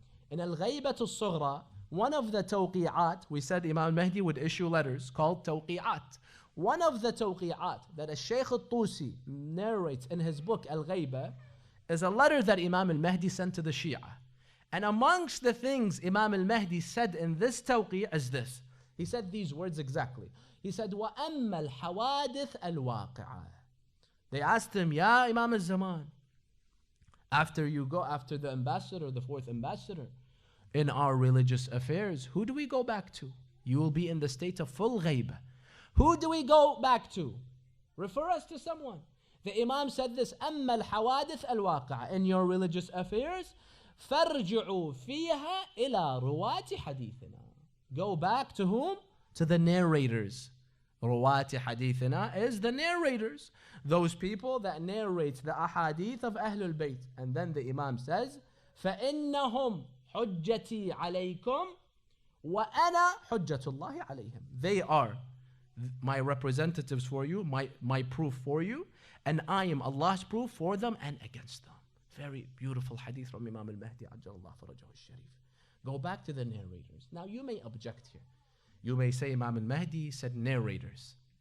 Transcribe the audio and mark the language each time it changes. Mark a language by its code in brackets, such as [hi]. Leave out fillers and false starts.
[en] In al-Ghaybatul Sughra, one of the tawqi'at, we said Imam al-Mahdi would issue letters called tawqi'at. One of the tawqi'at that a Shaykh al-Tusi narrates in his book Al-Ghayba is a letter that Imam al-Mahdi sent to the Shia. And amongst the things Imam al-Mahdi said in this tawqi' is this. He said these words exactly. He said, [ar] وَأَمَّا الْحَوَادِثَ الْوَاقِعَةِ. [en] They asked him, Ya Imam al-Zaman, after you go after the ambassador, the fourth ambassador, in our religious affairs, who do we go back to? You will be in the state of full ghayb. Who do we go back to? Refer us to someone. The Imam said this, [ar] أَمَّا الْحَوَادِثَ الْوَاقِعَةِ. [en] In your religious affairs, [ar] فَارْجِعُوا فِيهَا إِلَى رُوَاتِ حَدِيثِنَا. [en] Go back to whom? To the narrators. Ruwati hadithina is the narrators. Those people that narrate the ahadith of Ahlul Bayt. And then the Imam says, [ar] فَإِنَّهُمْ حُجَّتِي عَلَيْكُمْ وَأَنَا حُجَّةُ اللَّهِ عَلَيْهِمْ. [en] They are my representatives for you, my proof for you, and I am Allah's proof for them and against them. Very beautiful hadith from Imam al-Mahdi Ajjalallahu Farajahu al-Sharif. Go back to the narrators. Now you may object here. You may say Imam al-Mahdi said narrators.